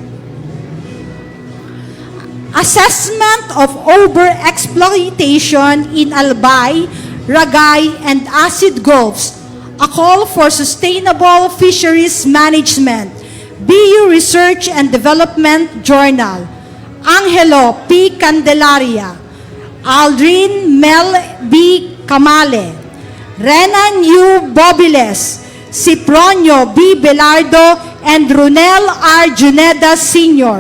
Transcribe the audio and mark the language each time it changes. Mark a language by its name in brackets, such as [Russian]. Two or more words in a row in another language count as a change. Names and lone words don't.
[English] Assessment of overexploitation in Albay, Ragay, and Acid Gulfs, a call for sustainable fisheries management, BU Research and Development Journal, Angelo P. Candelaria, Aldrin Mel B. Camale, Renan U. Bobiles, Cipronio B. Belardo, and Runel R. Juneda Sr.